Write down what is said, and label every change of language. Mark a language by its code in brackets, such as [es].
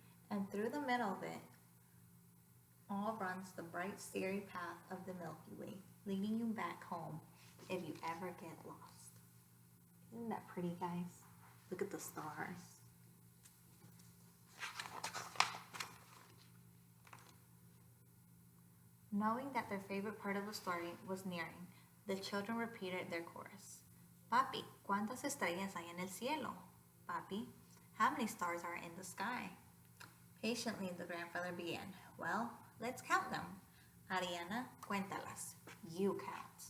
[en] And through the middle of it all runs the bright, starry path of the Milky Way, leading you back home if you ever get lost. Isn't that pretty, guys? Look at the stars. Knowing that their favorite part of the story was nearing, the children repeated their chorus. [es] Papi, ¿cuántas estrellas hay en el cielo? [en] Papi, how many stars are in the sky? Patiently, the grandfather began. Well, let's count them. Ariana, [es] cuéntalas. [en] You count.